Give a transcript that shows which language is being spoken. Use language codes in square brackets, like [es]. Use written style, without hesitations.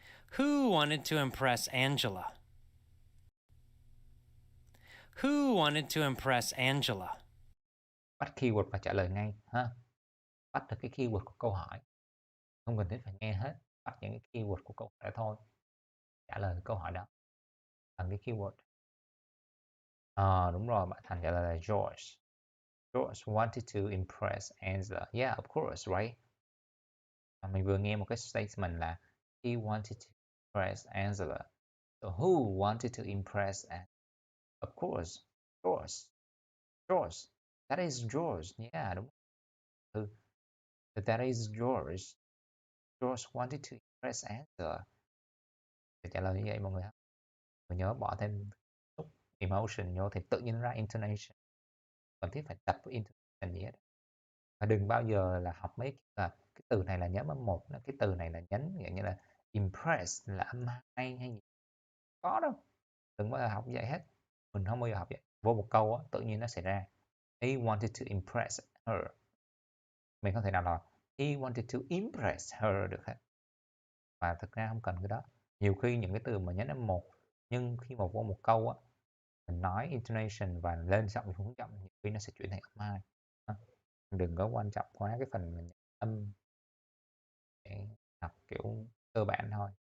[en] Who wanted to impress Angela? Who wanted to impress Angela? [vi] Bắt keyword và trả lời ngay ha. Bắt được cái keyword của câu hỏi. Không cần thiết phải nghe hết. Bắt những cái keyword của câu hỏi đó thôi. Trả lời câu hỏi đó bằng cái keyword. Đúng rồi, bạn Thành trả lời là George. [en] George wanted to impress Angela. Yeah, of course, right? [vi] Mình vừa nghe một cái statement là [en] he wanted to impress Angela. So who wanted to impress Angela? Of course, George. George. That is George. Yeah, [vi] đúng. [en] That is George. George wanted to impress Angela. [vi] Để trả lời như vậy mọi người ha. Mình nhớ bỏ thêm emotion vô thì tự nhiên ra intonation. Cần thiết phải tập với intonation gì hết. Và đừng bao giờ là học mấy là cái từ này là nhấn âm một, cái từ này là nhấn dạng như là impress là âm hai hay gì. Có đâu. Đừng bao giờ học vậy hết. Mình không bao giờ học vậy. Vô một câu á, tự nhiên nó sẽ ra. [en] He wanted to impress her. [vi] Mình không thể nào là [en] he wanted to impress her [vi] được hết. Và thực ra không cần cái đó. Nhiều khi những cái từ mà nhấn âm một, nhưng khi mà vô một câu á, mình nói intonation và lên giọng xuống giọng, nhiều khi nó sẽ chuyển thành âm hai. Đừng có quan trọng quá cái phần mình âm để học kiểu cơ bản thôi.